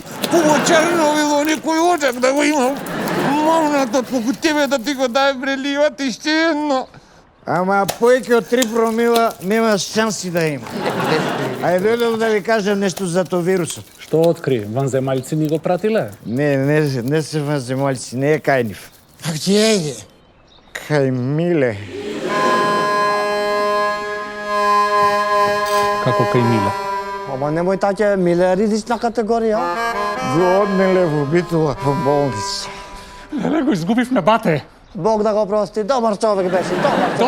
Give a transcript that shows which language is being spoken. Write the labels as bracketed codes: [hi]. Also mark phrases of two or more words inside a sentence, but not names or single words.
[mk] Пубо черновило, некој очак да го имам. Мамната, поку тебе да ти го дај, бре, ливот, иште едно. Ама поеќе од 3 промила нема шанси да има. Ајде дојдов да ви кажам нешто за тоа вирусот. Што откри? Ванземалци ни го пратиле? Не се ванземалци, не е кај нив. [hr] A gdje je? [mk] Кај Миле. Како кај Миле? Ама немој таќе, Миле е ризична категорија. Го однеле во Битола по болница. Леле, го изгубивме бате. Бог да го прости, добар човек беше, добар човек.